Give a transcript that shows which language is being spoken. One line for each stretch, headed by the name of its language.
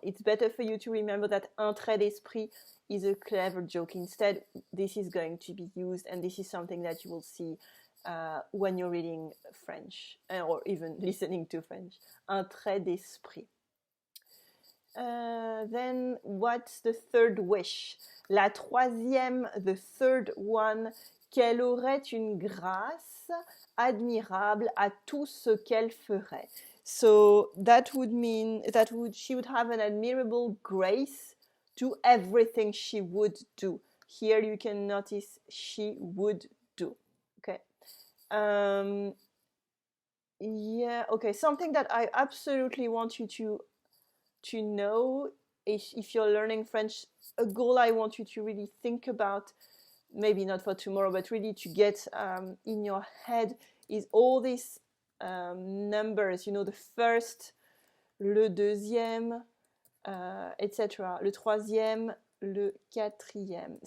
English: It's better for you to remember that
French: un trait d'esprit
English: is a clever joke. Instead, this is going to be used, and this is something that you will see when you're reading French, or even listening to French.
French: Un trait d'esprit.
English: Then what's the third wish?
French: La troisième,
English: the third one,
French: qu'elle aurait une grâce admirable à tout ce qu'elle ferait.
English: So that would mean she would have an admirable grace to everything she would do. Here you can notice she would do. Okay. Yeah. Okay. Something that I absolutely want you to know, if you're learning French, a goal I want you to really think about, maybe not for tomorrow, but really to get in your head, is all these numbers, the first,
French: le deuxième,
English: etc.,
French: le troisième, le quatrième.